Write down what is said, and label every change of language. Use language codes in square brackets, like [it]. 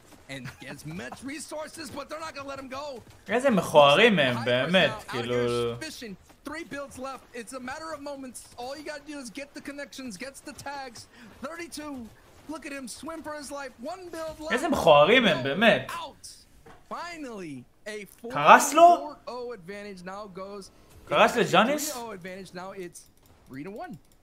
[en] And gets much resources, but they're not gonna let him go. [he] איזה מכוערים הם, באמת, כאילו... [en] 3 builds left. It's a matter of moments. All you gotta do is get the connections, gets the tags. 32. Look at him swim for his life. 1 build left. [he] איזה מכוערים הם, באמת. [en] Finally, a 4-0 advantage now goes. [he] קרס לג'אניס? [en] 3-0 advantage now it's 3-1.